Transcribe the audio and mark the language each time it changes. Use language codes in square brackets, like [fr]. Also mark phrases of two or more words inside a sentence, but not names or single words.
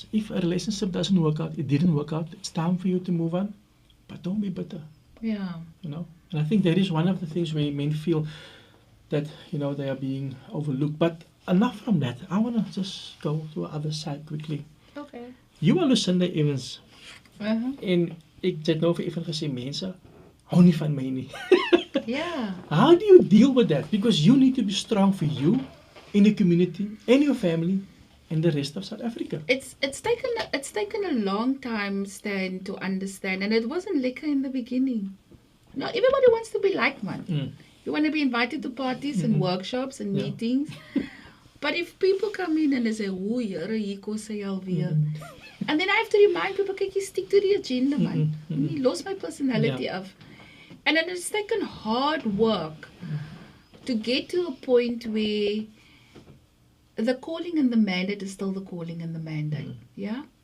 [en] If a relationship doesn't work out, it didn't work out, it's time for you to move on, but don't be bitter. Yeah. And I think that is one of the things where men feel that, they are being overlooked. But enough from that. I want to just go to the other side quickly. Okay. You are Lucinda Evans. [af] En ek het nou vir Evan gesê, mense hou nie van my nie. [en] Yeah. How do you deal with that? Because you need to be strong for you, in the community, and your family, and the rest of South Africa. It's taken a long time, Stan, to understand, and it wasn't lekker in the beginning. No, everybody wants to be like man. You want to be invited to parties and workshops and meetings. But if people come in and they say, [af] "Oh, hier kos hy alweer," [en] and then I have to remind people, "Kyk, you stick to the agenda, man. You lost my personality of." And then it's taken hard work to get to a point where the calling and the mandate is still the calling and the mandate. Yeah.